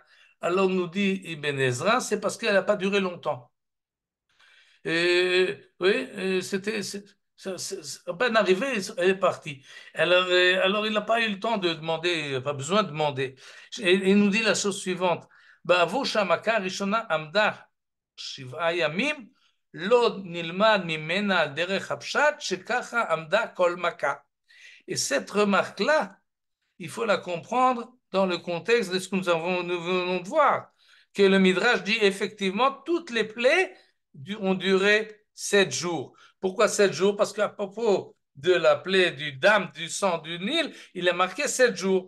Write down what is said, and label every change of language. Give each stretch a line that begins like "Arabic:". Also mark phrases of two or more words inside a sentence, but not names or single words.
French: Alors nous dit Ibn Ezra, c'est parce qu'elle n'a pas duré longtemps. Oui, à peine arrivé, elle est partie. Alors il n'a pas eu le temps de demander, il n'a pas besoin de demander. Et il nous dit la chose suivante.
Hebrew: בעבור שהמכה הראשונה עמדה 7 ימים, לא נלמד ממנה על דרך הפשט שככה עמדה כל מכה.
French: Et cette remarque-là, il faut la comprendre dans le contexte de ce que nous venons de voir, que le Midrash dit effectivement toutes les plaies ont duré 7 jours. Pourquoi 7 jours? Parce qu'à propos de la plaie du dam, du sang du Nil, il est marqué 7 jours.